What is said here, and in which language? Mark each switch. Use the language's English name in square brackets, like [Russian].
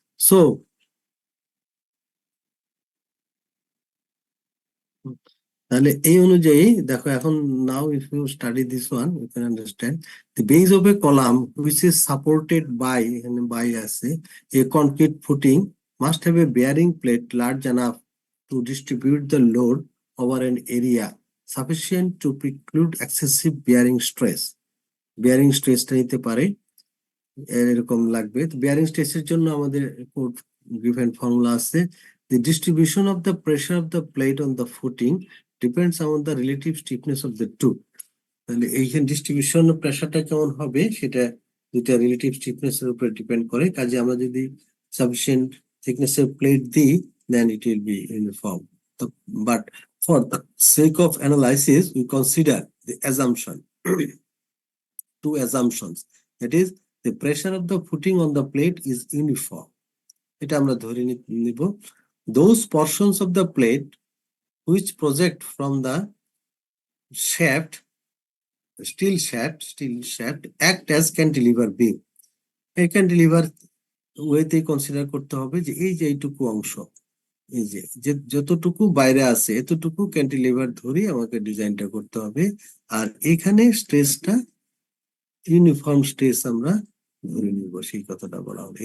[English] so [Bangla] তাহলে এই অনুযায়ী দেখো এখন, [English] now if you study this one you can understand the base of a column which is supported by, [Bangla] এখানে বাই আছে, [English] A concrete footing must have a bearing plate large enough to distribute the load over an area sufficient to preclude excessive bearing stress. [Bangla] Bearing স্ট্রেসটা নিতে পারে, এরকম লাগবে। Bearing স্ট্রেসের জন্য আমাদের গিভেন ফর্মুলা আছে, [English] the distribution of the pressure of the plate on the footing depends on the relative stiffness of the two. [Bangla] তাহলে এইখানে ডিস্ট্রিবিউশন প্রেসারটা কেমন হবে সেটা দুইটা রিলেটিভ স্টিফনেস এর উপর ডিপেন্ড করে। কাজে আমরা যদি সাফিসিয়েন্ট থিকনেস এর প্লেট দিই [English] Then it will be uniform. But for the sake of analysis we consider the assumption two assumptions, that is the pressure of the footing on the plate is uniform, [Bangla] এটা আমরা ধরে নিব। [English] Those portions of the plate which project from the shaft, steel shaft act as cantilever beam. [Bangla] এই cantilever ওয়েতে consider করতে হবে যে এই যে এইটুকু অংশ, এই যে যতটুকু বাইরে আছে এতটুকু ক্যান্টিলিভার ধরে আমাকে ডিজাইনটা করতে হবে। আর এখানে স্ট্রেসটা ইউনিফর্ম স্ট্রেস আমরা ধরে নিব, সেই কথাটা বলা হলো।